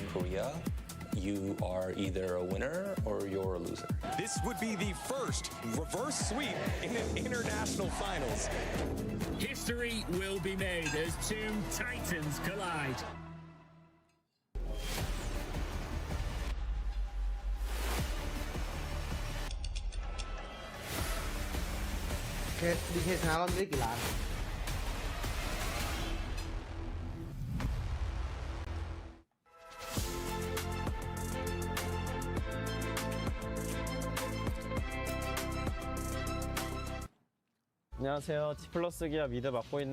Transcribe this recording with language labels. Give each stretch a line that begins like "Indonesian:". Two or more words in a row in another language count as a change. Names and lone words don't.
English: Korea, you are either a winner or you're a loser. This would be the first reverse sweep in an international finals. History will be made as two titans collide.
Thai: ดีเคชนะรอบนี้ได้กี่ล้าน
Korean: 안녕하세요. 디플러스 기아 미드 맡고 있는